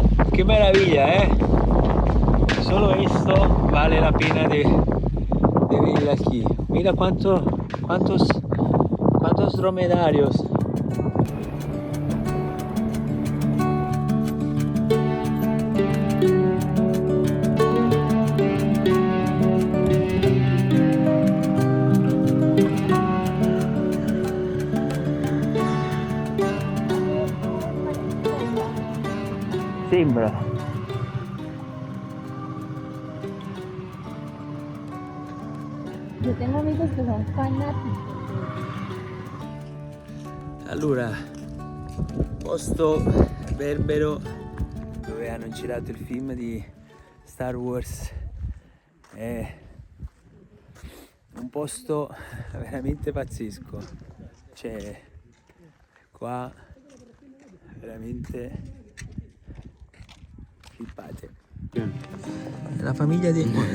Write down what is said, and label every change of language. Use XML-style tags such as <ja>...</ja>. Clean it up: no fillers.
<it>Che meraviglia, solo questo vale la pena di venire aquí.</it> <es>Mira cuántos dromedarios.</es> <it>Sembra.</it> <es>Yo tengo amigos que son fanáticos.</es> <it>Allora, posto berbero dove hanno girato il film di Star Wars, è un posto veramente pazzesco, cioè qua veramente flippate. La famiglia di...</it>